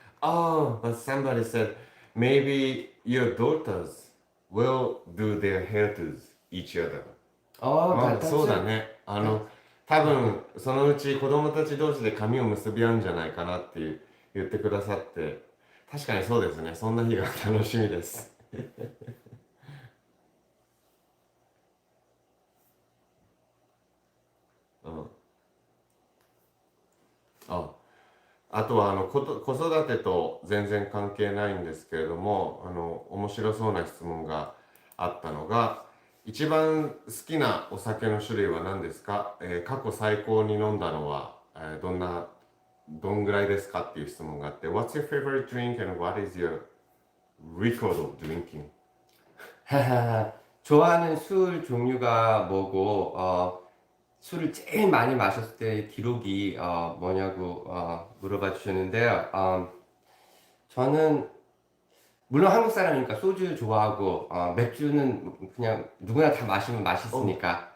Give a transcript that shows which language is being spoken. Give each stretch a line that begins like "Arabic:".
English: Oh, but somebody said maybe your daughters will do their hair to each other. Oh,
Japanese: そうだね。多分そのうち子供たち同士で髪を結び合うんじゃないかなって言ってくださって、確かにそうですね。そんな日が楽しみです。うん。あ、あとは子育てと全然関係ないんですけれども、面白そうな質問があったのが、一番好きなお酒の種類は何ですか？過去最高に飲んだのは、どんぐらいですかっていう質問があって、
English: What's your favorite drink and what is your record of drinking?
Korean: 좋아하는 술 종류가 뭐고, 술을 제일 많이 마셨을 때 기록이 뭐냐고 물어봐 주셨는데요. 저는 물론 한국 사람이니까 소주 좋아하고 맥주는 그냥 누구나 다 마시면 맛있으니까.